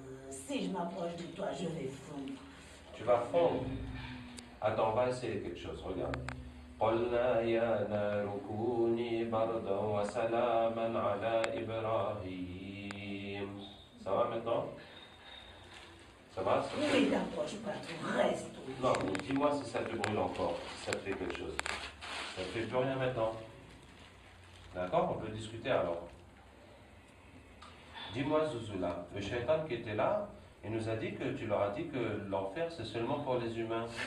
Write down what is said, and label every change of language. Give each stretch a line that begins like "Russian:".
French: Si je m'approche de toi, je vais fondre. Tu vas fondre. Attends, on va essayer quelque chose, regarde.
Arabic: قلنا يا نار كوني بردا وسلاما على إبراهيم.
French: Ça va maintenant? Ça va? Ne t'approche pas trop, reste où. Non, mais dis-moi si ça te brûle encore, si ça te fait quelque chose. Ça te fait plus rien maintenant. D'accord? On peut discuter alors. Dis-moi, Zouzoula, le shaitan qui était là, il nous a dit que tu leur as dit que l'enfer c'est seulement pour les humains.